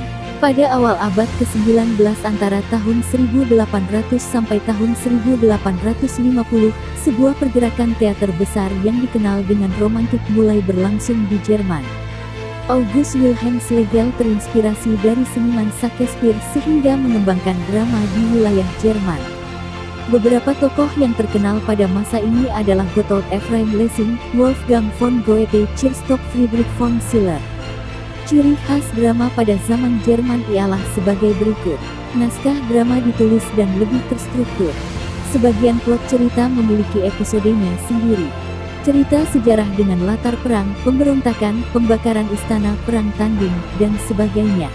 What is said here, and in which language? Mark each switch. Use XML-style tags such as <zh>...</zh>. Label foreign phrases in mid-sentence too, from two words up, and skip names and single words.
<id>Pada awal abad ke-19 antara tahun 1800 sampai tahun 1850, sebuah pergerakan teater besar yang dikenal dengan romantik mulai berlangsung di Jerman. August Wilhelm Schlegel terinspirasi dari seniman Shakespeare sehingga mengembangkan drama di wilayah Jerman. Beberapa tokoh yang terkenal pada masa ini adalah Gotthold Ephraim Lessing, Wolfgang von Goethe, Christoph Friedrich von Schiller. Ciri khas drama pada zaman Jerman ialah sebagai berikut. Naskah drama ditulis dan lebih terstruktur. Sebagian plot cerita memiliki episodenya sendiri. Cerita sejarah dengan latar perang, pemberontakan, pembakaran istana, perang tanding, dan sebagainya.</id>